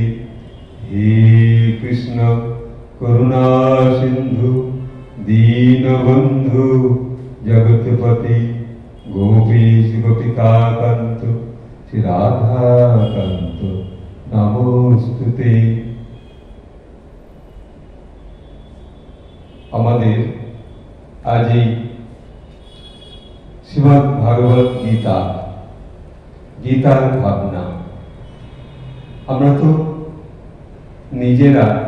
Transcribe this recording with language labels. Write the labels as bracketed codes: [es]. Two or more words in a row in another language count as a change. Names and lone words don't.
[sa] हे कृष्ण करुणा सिंधु दीनबंधु जगतपति गोपीश गोपिकाकांत श्री राधाकांत नमोस्तुते। [bn] আমাদের আজ এই শ্রীমদ্ ভাগবত গীতা গীতার ভাবনা আমরা তো নিজেরা